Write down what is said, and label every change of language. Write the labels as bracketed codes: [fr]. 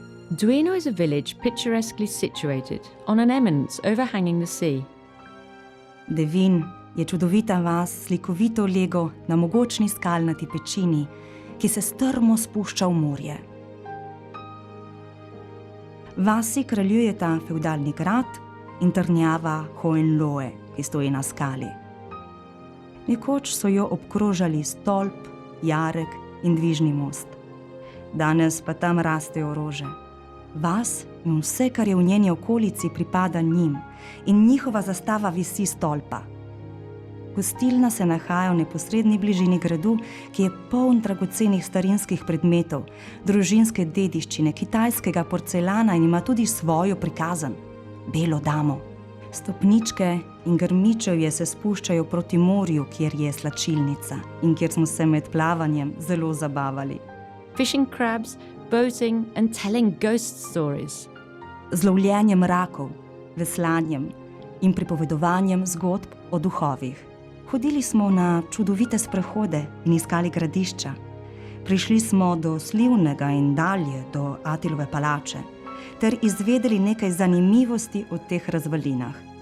[en] Duino is a village picturesquely situated on an eminence overhanging the sea. [sl] Devin je čudovita vas s slikovito lego na mogočni skalnati pečini, ki se strmo spušča v morje. Vasi kraljujeta fevdalni grad in trdnjava Hohenlohe, ki stoji na skali. Nekoč so jo obkrožali stolp, jarek in dvižni most. Danes pa tam rastejo rože. Vas in vse, kar je v njeni okolici, pripada njim in njihova zastava visi stolpa. Gostilna se nahaja v neposredni bližini gradu, ki je poln dragocenih starinskih predmetov, družinske dediščine, kitajskega porcelana in ima tudi svojo prikazan, belo damo. Stopničke in grmičevje se spuščajo proti morju, kjer je slačilnica in kjer smo se med plavanjem zelo zabavali. [en] Fishing crabs, boating and telling ghost stories. [sl] Z lovljenjem rakov, veslanjem in pripovedovanjem zgodb o duhovih. Hodili smo na čudovite sprehode in iskali gradišča. Prišli smo do Slivnega in dalje do Atilove palače ter izvedeli nekaj zanimivosti o teh razvalinah.